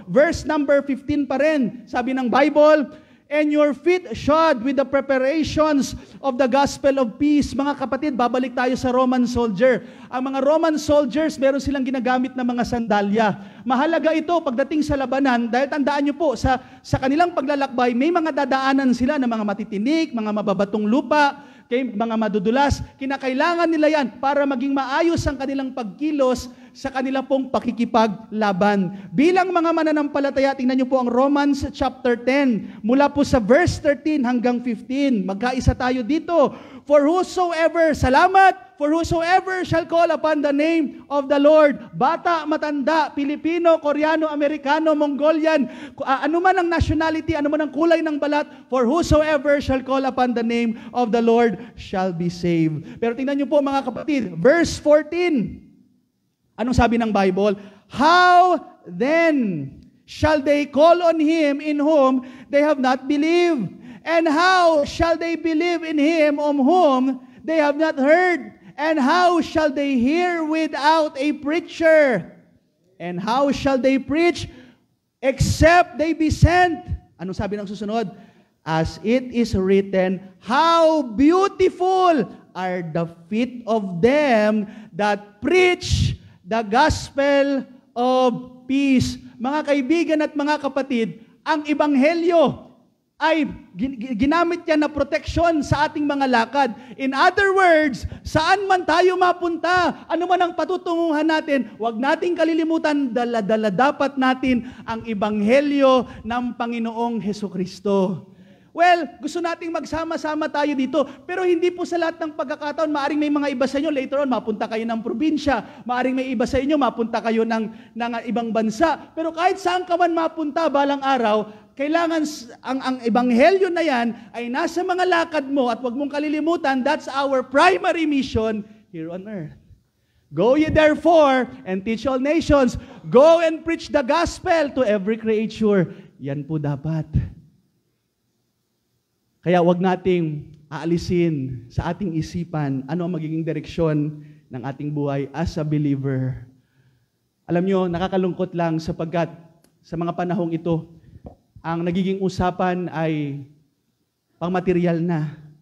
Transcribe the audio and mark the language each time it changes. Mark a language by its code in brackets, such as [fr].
[en] Verse number 15 [tl] pa rin, sabi ng [en] Bible, and your feet shod with the preparations of the gospel of peace. [tl] Mga kapatid, babalik tayo sa Roman soldier. Ang mga Roman soldiers, meron silang ginagamit na mga sandalya. Mahalaga ito pagdating sa labanan, dahil tandaan nyo po, sa kanilang paglalakbay, may mga dadaanan sila ng mga matitinik, mga mababatong lupa, mga madudulas, kinakailangan nila yan para maging maayos ang kanilang pagkilos sa kanila pong pakikipaglaban. Bilang mga mananampalataya, tingnan niyo po ang Romans chapter 10, mula po sa verse 13 hanggang 15. Magkaisa tayo dito. [en] For whosoever, salamat, for whosoever shall call upon the name of the Lord, [tl] bata, matanda, Pilipino, Koreano, Amerikano, Mongolian, ano man ang nationality, ano man ang kulay ng balat, [en] for whosoever shall call upon the name of the Lord shall be saved. [tl] Pero tingnan niyo po mga kapatid, verse 14, anong sabi ng Bible? [en] How then shall they call on Him in whom they have not believed? And how shall they believe in Him of whom they have not heard? And how shall they hear without a preacher? And how shall they preach except they be sent? [tl] Anong sabi ng susunod? [en] As it is written, how beautiful are the feet of them that preach the gospel of peace. [tl] Mga kaibigan at mga kapatid, ang ebanghelyo ay ginamit yan na proteksyon sa ating mga lakad. [en] In other words, [tl] saan man tayo mapunta, ano man ang patutunguhan natin, huwag nating kalilimutan, dala-dala dapat natin ang ebanghelyo ng Panginoong Hesukristo. Well, gusto nating magsama-sama tayo dito, pero hindi po sa lahat ng pagkakataon. Maaring may mga iba sa inyo, later on, mapunta kayo ng probinsya. Maaring may iba sa inyo, mapunta kayo ng ibang bansa. Pero kahit saan ka man mapunta balang araw, kailangan ang ebanghelyo na yan ay nasa mga lakad mo at huwag mong kalilimutan, [en] that's our primary mission here on earth. Go ye therefore and teach all nations. Go and preach the gospel to every creature. [tl] Yan po dapat. Kaya wag nating aalisin sa ating isipan ano ang magiging direksyon ng ating buhay as a believer. Alam nyo, nakakalungkot lang sapagkat sa mga panahong ito, ang nagiging usapan ay pangmaterial na.